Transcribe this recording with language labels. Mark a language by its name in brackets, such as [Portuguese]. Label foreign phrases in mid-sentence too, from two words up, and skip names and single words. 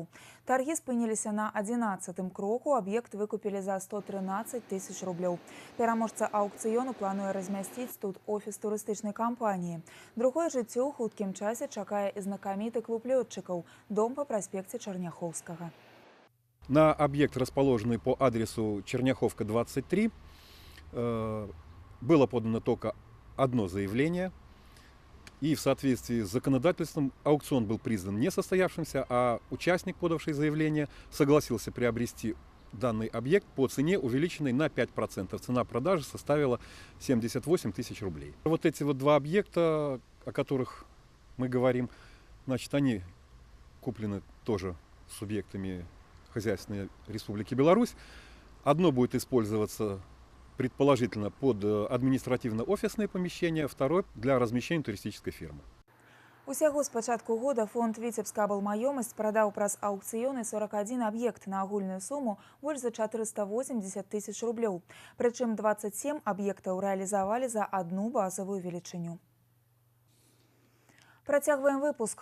[Belarusian] Таргі спыніліся на 11-м кроку, аб'ект выкупілі за 113 тысяч рублёў. Пераможца аўкцыёну плануе размясціць тут офіс турыстычнай кампаніі. Другое жыццё ў хуткім часе чакае і знакаміты клуб лётчыкаў – дом па праспекце Чарняховскага. [Russian] На объект, расположенный по адресу Черняховка, 23, было подано только одно заявление. И в соответствии с законодательством аукцион был признан несостоявшимся, а участник, подавший заявление, согласился приобрести данный объект по цене, увеличенной на 5%. Цена продажи составила 78 тысяч рублей. Вот эти вот два объекта, о которых мы говорим, значит, они куплены тоже субъектами Хозяйственной Республики Беларусь. Одно будет использоваться предположительно под административно-офисные помещения, второе для размещения туристической фирмы. [Belarusian] Усяго з пачатку года фонд Віцебскаблмаёмасць прадаў праз аўкцыёны 41 аб'ект на агульную суму больш за 480 тысяч рублёў. Прычым 27 аб'ектаў рэалізавалі за одну базавую велічыню. Працягваем выпуск.